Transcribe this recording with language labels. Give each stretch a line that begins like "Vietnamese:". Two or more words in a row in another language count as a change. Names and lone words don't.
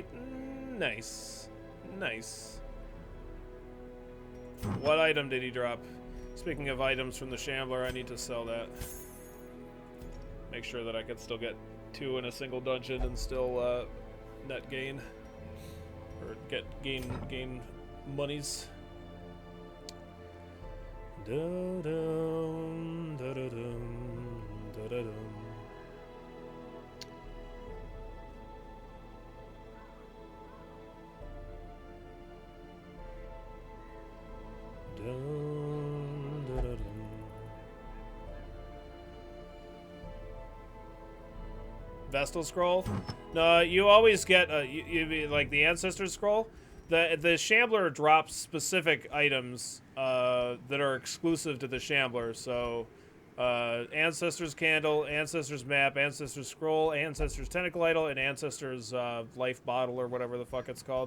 English: Nice. Nice. What item did he drop? Speaking of items from the Shambler, I need to sell that. Make sure that I can still get 2 in a single dungeon and still net gain. Or gain monies. Da-dum, da-da-dum, da-da-dum. Dun, dun, dun, dun. Vestal scroll? No, you always get like the ancestor scroll. The Shambler drops specific items that are exclusive to the Shambler. So, Ancestor's Candle, Ancestor's Map, Ancestor's Scroll, Ancestor's Tentacle Idol, and Ancestor's Life Bottle, or whatever the fuck it's called.